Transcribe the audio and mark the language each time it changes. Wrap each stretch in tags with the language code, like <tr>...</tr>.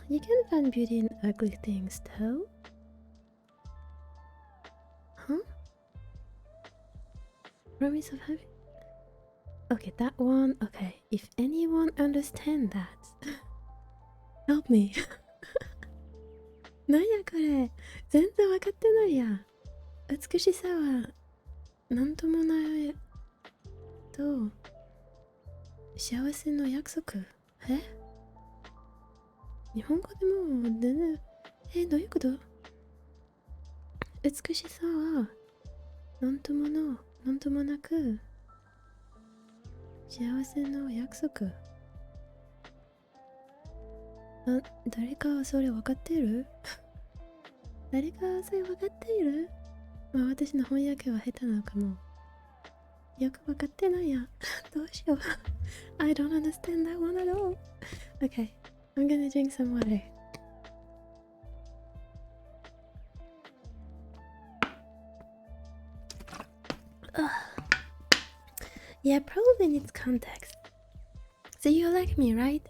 <en>You can find beauty in ugly things, though. Huh? Promise of happiness? Okay, that one. Okay, if anyone understand that, help me.</en> <ja>なんやこれ、全然わかってないや。美しさはなんともないと幸せの約束。日本語でも全然どういうこと？美しさはなんともなく幸せの約束。誰かそれ分かってる？誰かそれ分かっている？まあ私の翻訳は下手なのかも。よく分かってないや。どうしよう。</ja> <en>I don't understand that one at all. Okay, I'm gonna drink some water. Yeah, probably needs context. So you're like me, right?</en>